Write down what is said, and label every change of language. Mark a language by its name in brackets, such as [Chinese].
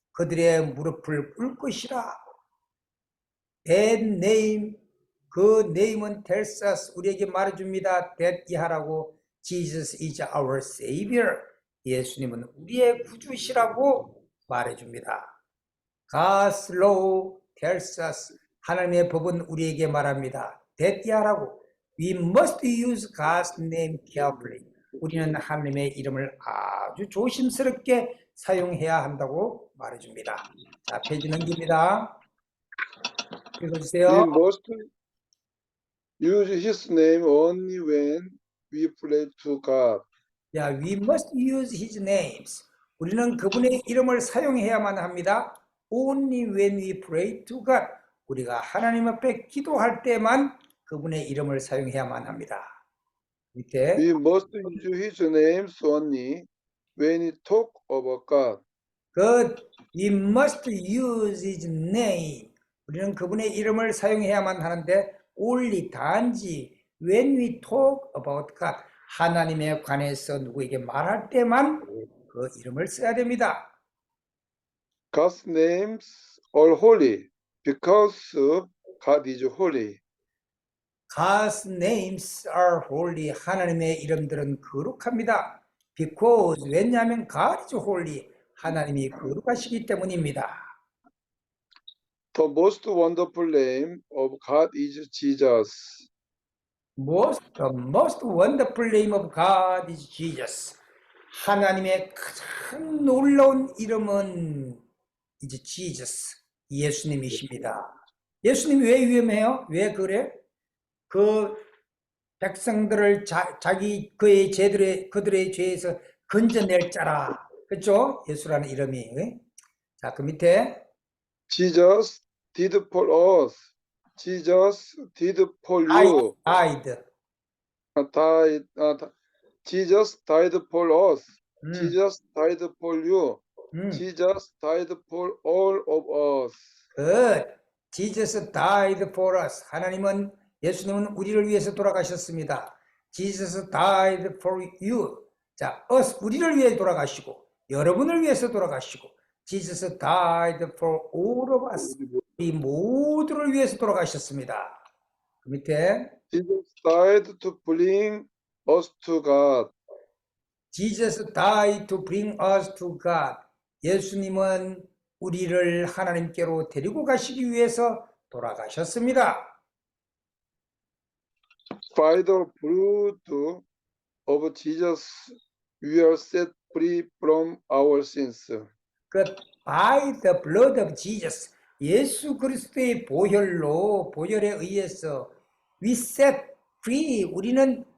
[Korean] 그들의 무릎을 꿇을 것이라. [English] That name, 그 name은 tells us, [Korean] 우리에게 말해줍니다. [English] that 이하라고. Jesus is our Savior. [Korean] 예수님은 우리의 구주시라고 말해줍니다. [English] God's law tells us, [Korean] 하나님의 법은 우리에게 말합니다. that 이하라고. [English] We must use God's name carefully. [Korean] 우리는 하나님의 이름을 아주 조심스럽게 사용해야 한다고 말해줍니다. 자, 페이지 넘깁니다. 읽어주세요. [English] We must use His name only when we pray to God. 야, we must use His names. [Korean] 우리는 그분의 이름을 사용해야만 합니다. [English] Only when we pray to God. [Korean] 우리가 하나님 앞에 기도할 때만 그분의 이름을 사용해야만 합니다. 밑에 [English] We must use His names only when we talk about God. Good. We must use His name. [Korean] 우리는 그분의 이름을 사용해야만 하는데 only 단지 [English] when we talk about God. [Korean] 하나님에 관해서 누구에게 말할 때만 그 이름을 써야 됩니다. [English] God's names are holy because God is holy. God's names are holy. [Korean] 하나님의 이름들은 거룩합니다. [English] Because [Korean] 왜냐하면 [English] God is holy. [Korean] 하나님이 거룩하시기 때문입니다. [English] The most wonderful name of God is Jesus. The most wonderful name of God is Jesus. [Korean] 하나님의 가장 놀라운 이름은 이제 Jesus, 예수님이십니다. 예수님이 왜 위험해요? 왜 그래? 그 백성들을 그의 그들의 죄에서 건져낼 자라. 그렇죠? 예수라는 이름이. 자, 그 밑에 [English] Jesus did for us. Jesus did for you. died. Jesus died for us. Jesus died for you. Jesus died for all of us. Good. Jesus died for us. [Korean] 예수님은 우리를 위해서 돌아가셨습니다. [English] Jesus died for you. [Korean] 자, us, 우리를 위해 돌아가시고, 여러분을 위해서 돌아가시고, [English] Jesus died for all of us. [Korean] 이 모두를 위해서 돌아가셨습니다. 그 밑에 [English] Jesus died to bring us to God. Jesus died to bring us to God. [Korean] 예수님은 우리를 하나님께로 데리고 가시기 위해서 돌아가셨습니다. [English] By the blood of Jesus, we are set free from our sins. By the blood of Jesus, [Korean] 예수 그리스도의 보혈에 의해서 [English] we set free, [Korean] 우리는